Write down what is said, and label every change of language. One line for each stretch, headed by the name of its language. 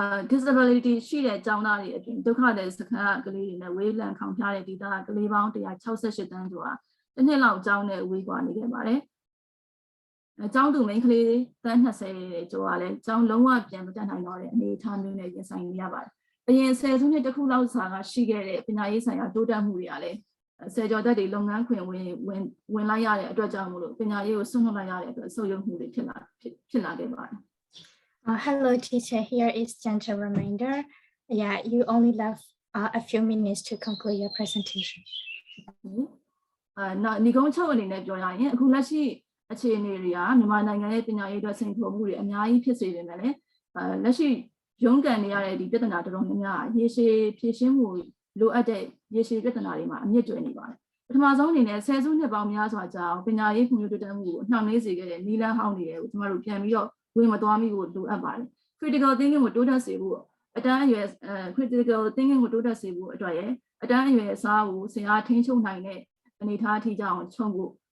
Burmese: disability ရှိတဲ့ကျောင်းသားတွေအပြင်ဒုက္ခသည်စခန်းကလေးတွေနဲ့ဝေးလံခေါင်ဖျားတဲ့ data ကလေးပေါင်း168တန်းကျော်တစ်နှစ်လောက်ကျောင်းနဲ့ဝေးကွာနေခဲ့ပါတယ်ကျောင်းသူမိန်းကလေးတန်း20ကျော်ကလည်းကျောင်းလုံးဝပြန်မတက်နိုင်တော့တဲ့အနေအထားမျိုးနဲ့ရင်ဆိုင်နေရပါတယ်အရင်10စုနှစ်တစ်ခုလောက်စာကရှိခဲ့တဲ့ပညာရေးဆိုင်ရာတိုးတက်မှုတွေကလည်းဆယ်ကျော်သက်တွေလုပ်ငန်းခွင်ဝင်လိုက်ရတဲ့အတွက်ကြောင့်မလို့ပညာရေးကိုဆွန့်လွတ်လိုက်ရတဲ့အတွက်ဆုတ်ယုတ်မှုတွေဖြစ်လာခဲ့ပါတယ်
English: Hello, teacher. Here is gentle reminder. Yeah, you only left a few minutes to conclude your presentation.
Burmese: ဒီကုန်းချုပ်အနေနဲ့ပြောရရင်အခုလက်ရှိအခြေအနေတွေကမြန်မာနိုင်ငံရဲ့ပညာရေးအတွက်စိန်ခေါ်မှုတွေအများကြီးဖြစ်စေနေတယ်လေလက်ရှိရုန်းကန်နေရတဲ့ဒီပြဿနာတော်တော်များများရေရှည်ဖြေရှင်းမှု လိုအပ်တဲ့ရေရှည်ပြဿနာတွေမှာအမြင့်တွယ်နေပါတယ်ပထမဆုံးအနေနဲ့ဆယ်စုနှစ်ပေါင်းများစွာကြာအောင်ပညာရေးဖွံ့ဖြိုးတိုးတက်မှုကိုနှောင့်နှေးစေခဲ့တဲ့နည်းလမ်းဟောင်းတွေကိုကျမတို့ပြန်ပြီးတော့ဝင်မသွားမိဖို့လိုအပ်ပါတယ် critical thinking ကိုတိုးတက်စေဖို့အတန်းအရွယ် critical thinking ကိုတိုးတက်စေဖို့အတွက်ရအတန်းအရွယ်အစားကိုဆရာထိန်းချုပ်နိုင်တဲ့အနေအထားအထိကြောင်းချုံဖို့